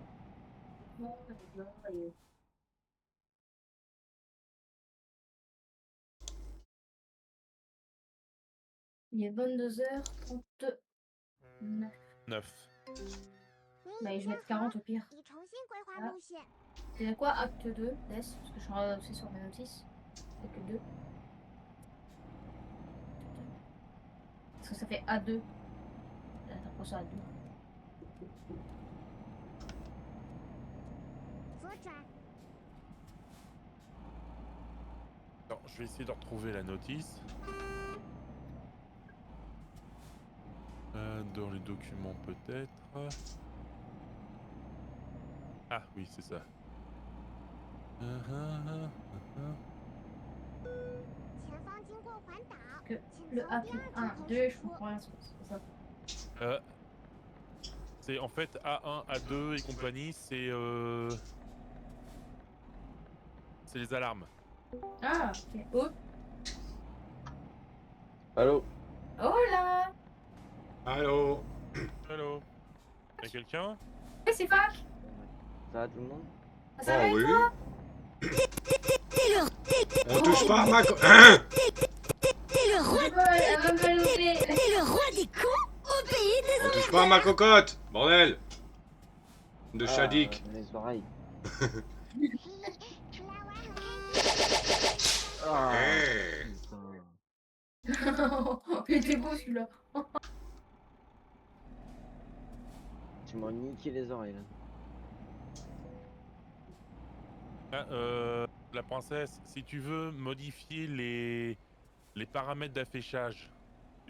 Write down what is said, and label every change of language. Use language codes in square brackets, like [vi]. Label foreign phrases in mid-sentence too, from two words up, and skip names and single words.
[fr] Il est 22h39. 9. Bah, je vais mettre 40 au pire. [zh] 已重新规划 [fr] Ah. [zh] 路线， [fr] C'est quoi acte 2, laisse, parce que je suis aussi sur mes notices. C'est que 2. Parce que ça fait A2. Attends, pour ça A2. [zh] 左转， [fr] Alors, je vais essayer de retrouver la notice. Dans les documents peut-être. Ah oui, c'est ça. [zh] 前方经过环岛， [fr] Que [zh] 请 [fr] le [zh] 从 [fr] A [zh] 第二 [fr] 1, [zh] 条 [fr] 2, [zh] 驶 [fr] je [zh] 出。 [fr] comprends rien, c'est pour ça. C'est en fait A1, A2 et compagnie, c'est les alarmes. Ah, ok. Oh, Allô? oh là. Allô? Hello. Y'a quelqu'un? Oui, c'est Fac. Ça va tout le monde? Ah, ça va Oh et oui. toi? On touche pas à ma... Hein? T'es le roi, Elle va me louper. t'es le roi des cons au pays des On touche pas à ma cocotte! Bordel! De Shadik. Les oreilles. [zh] 出来玩很开心。 [fr] Ah, Eh. putain. Il était beau celui-là. Tu m'as niqué les oreilles là. Ah, la princesse, si tu veux modifier les paramètres d'affichage, les